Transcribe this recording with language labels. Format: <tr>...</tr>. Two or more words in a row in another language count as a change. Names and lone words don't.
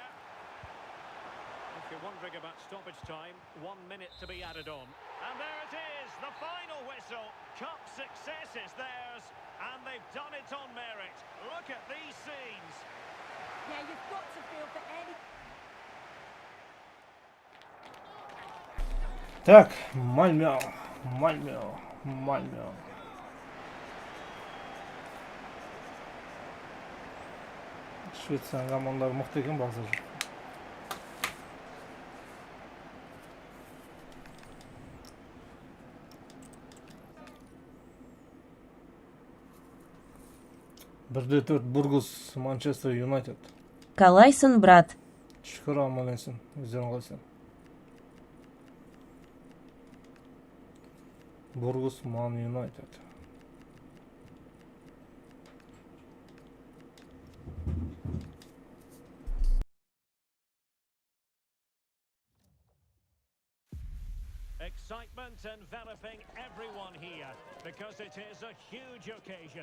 <en>If you're wondering about stoppage time, 1 minute to be added on. And there it is, the final whistle. Cup success is theirs, and they've done it on merit. Look at these scenes. Yeah, you've got to feel for any...</en> <kk>Так, Мальмё, Мальмё, Мальмё. Швеция командалары мықты екен базар. Бірде 4 Бургус, Манчестер Юнайтед. Қалайсың, брат? Шүкір аман есен, өздерің қалайсың? Бургус, Ман Юнайтед.</kk> <en>Excitement enveloping everyone here because it is a huge occasion.</en>